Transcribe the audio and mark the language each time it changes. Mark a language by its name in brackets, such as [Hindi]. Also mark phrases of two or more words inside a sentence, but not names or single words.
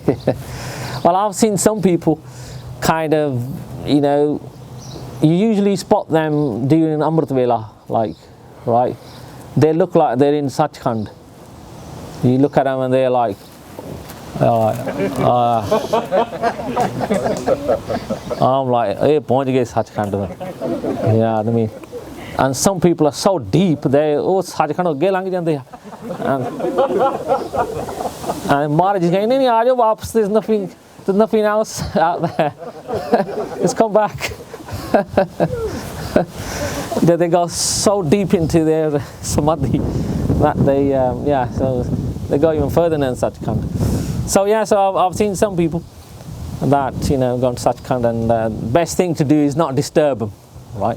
[English] Well, I've seen some people kind of, you know, you usually spot them during Amrit Vela, like, right? They look like they're in Sachkhand. You look at them and they're like, I'm like, [Punjabi] hey, pਹੁੰਚ ਗਏ Sachkhand. [English] You know what I mean? And some people are so deep, they Sachkhand [Punjabi] ਅੱਗੇ ਲੰਘ ਜਾਂਦੇ ਆ. [English] And Maharaj is going, [Punjabi] ਨਹੀਂ ਆ ਜਾਓ ਵਾਪਸ, [English] there's nothing else out there. Just come back. They go so deep into their samadhi that they, so they go even further than Sachkhand. So yeah, so I've seen some people that, you know, gone to Sachkhand, and the best thing to do is not disturb them, right?